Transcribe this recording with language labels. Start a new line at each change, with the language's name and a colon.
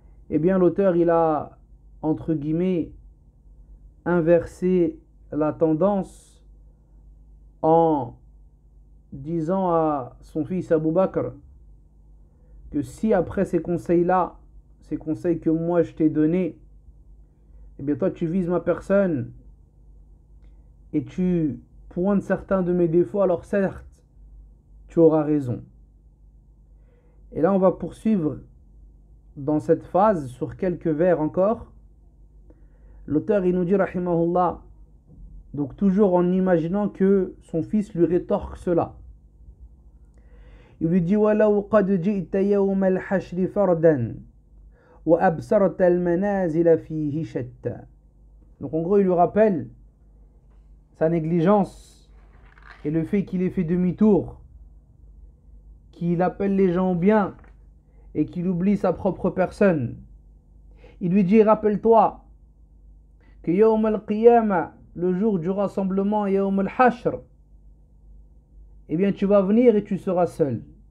French: eh bien l'auteur il a, entre guillemets, inverser la tendance en disant à son fils Abu Bakr que si après ces conseils-là, ces conseils que moi je t'ai donnés, eh bien toi tu vises ma personne et tu pointes certains de mes défauts, alors certes, tu auras raison. Et là on va poursuivre dans cette phase sur quelques vers encore. L'auteur il nous dit rahimahullah, donc toujours en imaginant que son fils lui rétorque cela. Il lui dit
Arabic: وَلَوْ قَدْ جِئْتَ يَوْمَ الْحَشْرِ فَرْدًا وَأَبْصَرْتَ الْمَنَازِلَ فِيهِ شَتَّى.
French: Donc en gros il lui rappelle sa négligence et le fait qu'il ait fait demi-tour, qu'il appelle les gens au bien et qu'il oublie sa propre personne. Il lui dit rappelle-toi que Yawm al-Qiyamah, le jour du rassemblement, Yawm al-Hashr, eh bien tu vas venir et tu seras seul.